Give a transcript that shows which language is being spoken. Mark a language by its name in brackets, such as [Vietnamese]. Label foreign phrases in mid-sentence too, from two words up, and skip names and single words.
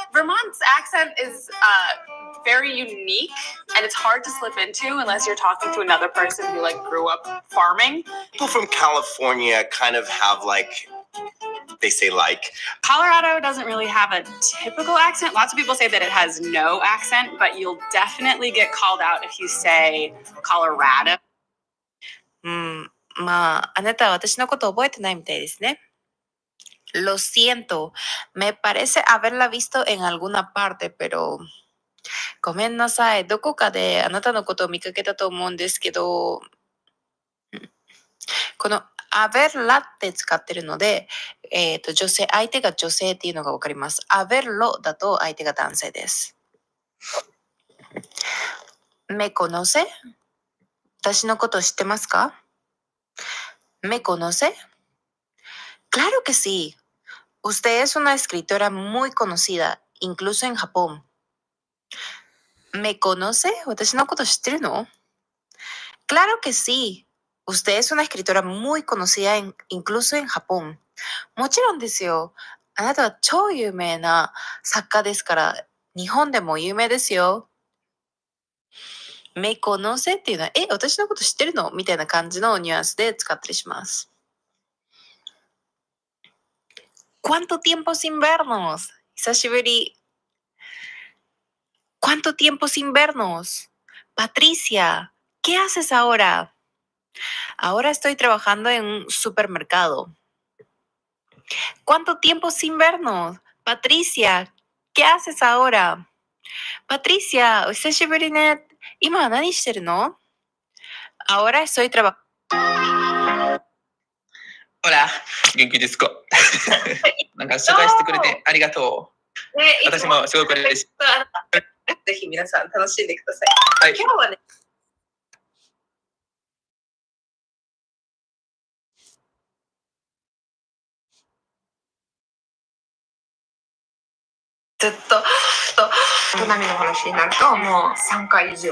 [English] Vermont's accent is very unique, and it's hard to slip into unless you're talking to another person who grew up farming. People from California kind of have they say Colorado doesn't really have a typical accent. Lots of people say that it has no accent, but you'll definitely get called out if you say Colorado. [Japanese] まあ、あなたは私のことを覚えてないみたいですね。 [Spanish] Lo siento, me parece haberla visto en alguna parte, pero [Japanese] ごめんなさい。どこかであなたのことを見かけたと思うんですけど、この haberla って使ってるので、女性、相手が女性っていうのがわかります。haberlo だと相手が男性です。 [Spanish] Me conoce? [Japanese] 私のこと知ってますか？ [Spanish] ¿Me conoce? Claro que sí. Usted es una escritora muy conocida, incluso en Japón. ¿Me conoce? [Japanese] 私のこと知ってるの？ [Spanish] Claro que sí. Usted es una escritora muy conocida, incluso en Japón. [Japanese] もちろんですよ。あなたは超有名な作家ですから、日本でも有名ですよ。 [Spanish] Me conoce [Japanese] っていうのは、私のこと知ってるの？みたいな感じのニュアンスで使ったりします。 [Spanish] ¿Cuánto tiempo sin vernos? 久しぶり。¿Cuánto tiempo sin vernos? Patricia, ¿qué haces ahora? Ahora estoy trabajando en un supermercado. ¿Cuánto tiempo sin vernos? Patricia, ¿qué haces ahora? Patricia, [Japanese] お久しぶりね。今は何してるの？ [Spanish] Ahora estoy trabajando. Hola, [Japanese] 元気ですかなんか紹介してくれてありがとう。私もすごく嬉しい。ぜひ皆さん楽しんでください。今日はね、ずっとトナミの話になるともう3回以上。